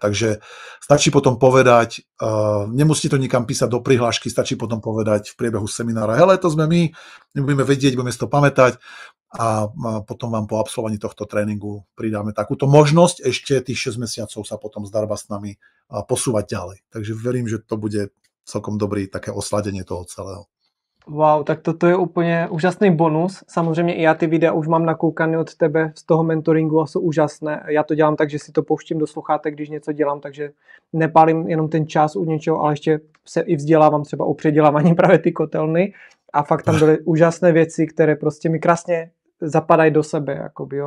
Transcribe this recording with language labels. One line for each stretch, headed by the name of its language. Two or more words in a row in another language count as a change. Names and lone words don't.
Slovak: Takže stačí potom povedať, nemusíte to nikam písať do prihlášky, stačí potom povedať v priebehu seminára, hele, to sme my, nebudeme vedieť, budeme si to pamätať a potom vám po absolvovaní tohto tréningu pridáme takúto možnosť ešte tých 6 mesiacov sa potom zdarba s nami posúvať ďalej. Takže verím, že to bude celkom dobrý také osladenie toho celého.
Czech: Wow, tak toto je úplně úžasný bonus. Samozřejmě i já ty videa už mám nakoukané od tebe z toho mentoringu a jsou úžasné. Já to dělám tak, že si to pouštím do sluchátek, když něco dělám, takže nepálím jenom ten čas u něčeho, ale ještě se i vzdělávám třeba o předělávání právě ty kotelny a fakt tam byly úžasné věci, které prostě mi krásně zapadají do sebe, jakoby, jo.